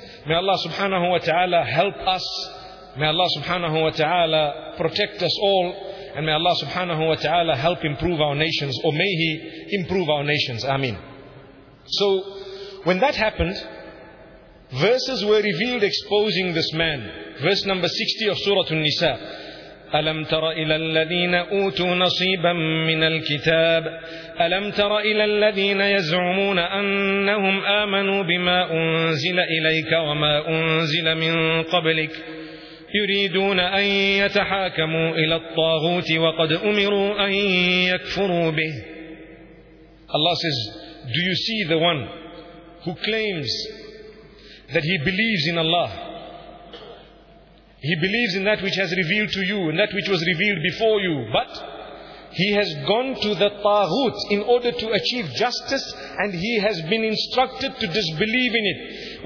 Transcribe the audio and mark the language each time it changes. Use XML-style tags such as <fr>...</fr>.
<en>May Allah subhanahu wa ta'ala help us. May Allah subhanahu wa ta'ala protect us all. And may Allah subhanahu wa ta'ala help improve our nations, or may He improve our nations. Ameen. So, when that happened, verses were revealed exposing this man. Verse number 60 of Surah An-Nisa.</en> <ar>أَلَمْ تَرَ إِلَى الَّذِينَ أُوتُوا نَصِيبًا مِّنَ الْكِتَابِ أَلَمْ تَرَ إِلَى الَّذِينَ يَزْعُمُونَ أَنَّهُمْ آمَنُوا بِمَا أُنزِلَ إِلَيْكَ وَمَا أُنزِلَ مِن قَبْلِكَ يريدون أن يتحاكموا إلى الطاغوت وقد أمروا أن يكفروا به.</ar> <en>Allah says, do you see the one who claims that he believes in Allah? He believes in that which has revealed to you and that which was revealed before you. But He has gone to the Taghut in order to achieve justice, and he has been instructed to disbelieve in it.</en>